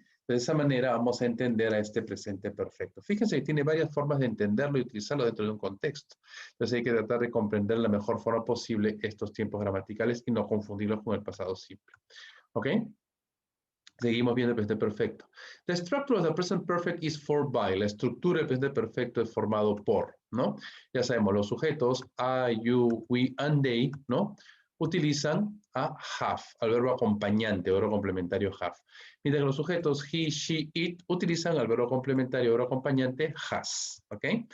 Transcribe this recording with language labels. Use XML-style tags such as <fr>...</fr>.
<es>De esa manera vamos a entender a este presente perfecto. Fíjense que tiene varias formas de entenderlo y utilizarlo dentro de un contexto. Entonces hay que tratar de comprender la mejor forma posible estos tiempos gramaticales y no confundirlos con el pasado simple. ¿Ok? Seguimos viendo el presente perfecto.</es> <en>The structure of the present perfect is for by.</en> <es>La estructura del presente perfecto es formado por, ¿no? Ya sabemos, los sujetos I, you, we, and they, ¿no? Utilizan a have, al verbo acompañante, verbo complementario have. Mientras que los sujetos he, she, it utilizan al verbo complementario, verbo acompañante has, ¿ok?</es>